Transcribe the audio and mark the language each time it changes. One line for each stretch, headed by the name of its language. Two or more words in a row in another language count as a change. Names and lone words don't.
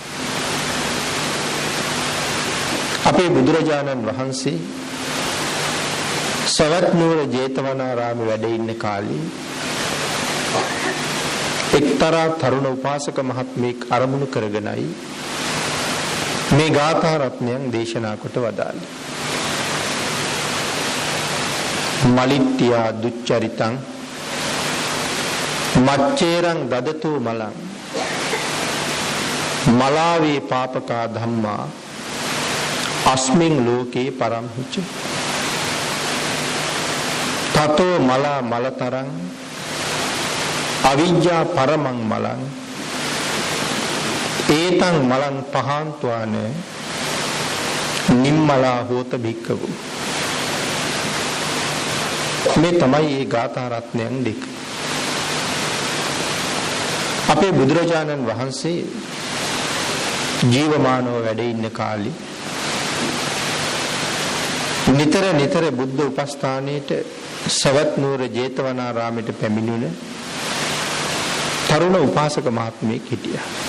Sinhala: අපේ බුදුරජාණන් වහන්සේ සවැත් නුවර ජේතවනාරාමේ වැඩ ඉන්න කාලේ එක්තරා තරුණ උපාසක මහත්මයෙක් අරමුණු කරගෙනයි මේ ගාථා රත්නයන් දේශනා කොට වදාළේ.
Pali: මලිට්ඨියා දුච්චරිතං මච්චේරං දදතෝ මලං මලාවේ පාපකා ධම්මා අස්මින් ලෝකේ පරම්හිච තතෝ මලා මලතරං අවිජ්ජා පරමං මලං ඒතං මලං පහන්ත්වාන නිම්මලා හෝත භික්ඛවු.
Sinhala: මේ තමයි මේ ගාථා රත්නයන් දෙක. අපේ බුදුරජාණන් වහන්සේ ජීවමානව වැඩ ඉන්න කාලේ නිතර බුද්ධ උපස්ථානයේට සවැත් නුවර ජේතවනාරාමයට පැමිණුණ තරුණ උපාසක මහත්මයෙක් හිටියා.